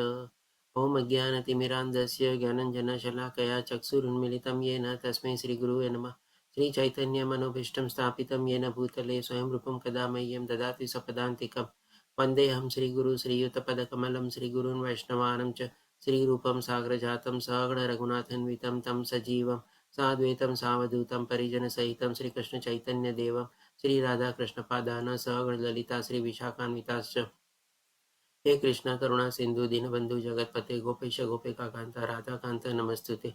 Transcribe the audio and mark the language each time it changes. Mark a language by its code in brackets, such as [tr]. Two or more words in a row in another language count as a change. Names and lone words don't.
[sa] ઓમ અજ્ઞાનતિમિરાન્ધસ્ય જ્ઞાનંજનશલાકયા ચક્ષુરુન્મિલિतं येन તસ્मै શ્રીગુરુવે નમઃ. શ્રી ચૈતન્યમનોભીષ્ટં સ્થાપિतं येन ભૂતલે સ્વયં રૂપं કદા મह्यं દદાતિ સપદાન્તિકં. વંદેહં શ્રીગુરુ શ્રીયુતપદકમलं શ્રીગુરૂन् વૈષ્ણવાनं च श्रीरूपं साग्रजातं सहगण रघुनाथान्वितं तं सजीवं साद्वैतं सावधूतं परिजनसहितं श्रीकृष्णचैतन्यदेवं श्रीराधाकृष्णपादान् सहगण ललिता श्रीविशाखान्विताश्च हे कृष्ण करुणा सिंधु दीनबंधु जगतपते गोपेश गोपिकान्त राधाकान्त नमस्तुते.